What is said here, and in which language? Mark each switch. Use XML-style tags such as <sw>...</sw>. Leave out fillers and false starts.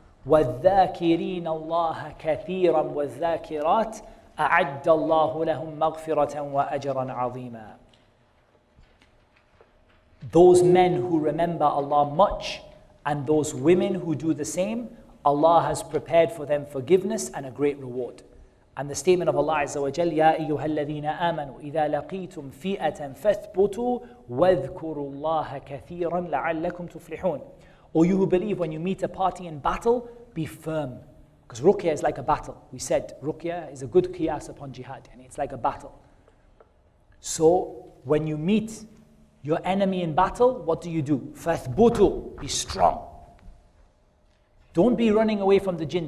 <ar>وَالذَّاكِرِينَ اللَّهَ كَثِيرًا وَالذَّاكِرَاتِ أَعَدَّ اللَّهُ لَهُمْ مَغْفِرَةً وَأَجْرًا عَظِيمًا.</ar> <en>Those men who remember Allah much and those women who do the same, Allah has prepared for them forgiveness and a great reward. And the statement of Allah Azza wa Jal,</en> <ar>يَا أَيُّهَا الَّذِينَ آمَنُوا إِذَا لَقِيتُمْ فِئَةً فَاثْبُتُوا وَاذْكُرُوا اللَّهَ كَثِيرًا لَعَلَّكُمْ تُفْلِحُونَ.</ar> <en>O you who believe, when you meet a party in battle, be firm. Because Ruqyah is like a battle. We said Ruqyah is a good qiyas upon jihad, and it's like a battle. So when you meet your enemy in battle, what do? فَاثْبُتُوا, be strong. Don't be running away from the jinn.</en>